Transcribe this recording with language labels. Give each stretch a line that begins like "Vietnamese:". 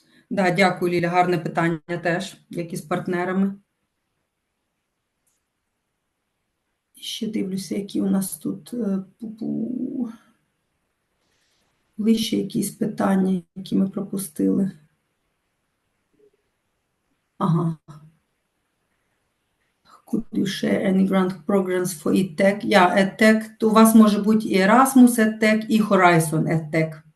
Ukrainian: Да, дякую, Ліля, гарне питання теж, як і з партнерами. Ще дивлюся, які у нас тут були ще якісь питання, які ми пропустили. Ага.
English: Could you share any grant programs for EdTech?
Ukrainian: EdTech, у вас може бути і Erasmus EdTech, і Horizon EdTech.